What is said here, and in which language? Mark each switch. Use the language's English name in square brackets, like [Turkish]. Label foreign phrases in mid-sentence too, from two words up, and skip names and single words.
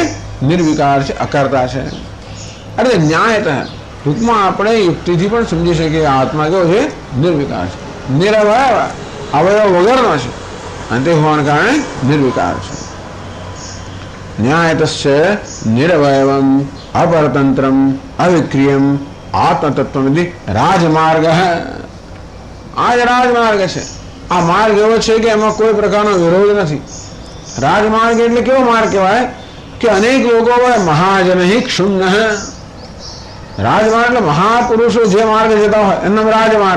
[Gujarati] નિર્વિકાર છે, અકર્તા છે. અરે ન્યાયતઃ. ટૂંકમાં આપણે યુક્તિથી પણ સમજી શકીએ આત્મા કેવો છે? નિર્વિકાર છે, નિરવયવ, અવયવ વગરનો છે, અને તે હોવાના કારણે નિર્વિકાર છે. [Sanskrit] ન્યાયતશ્ચ નિરવયવમ अपरतंत्रम अविक्रियम आत्मतत्वमिति [Gujarati] રાજમાર્ગ આ જ રાજમાર્ગ છે. આ માર્ગ એવો છે કે એમાં કોઈ પ્રકારનો વિરોધ નથી. રાજમાર્ગ એટલે કેવો માર્ગ કહેવાય કે અનેક લોકો [Sanskrit] મહાજન ક્ષુન્ન. [Gujarati] રાજમાર્ગ એટલે મહાપુરુષો જે માર્ગ જતા હોય એનો રાજમાર્ગ.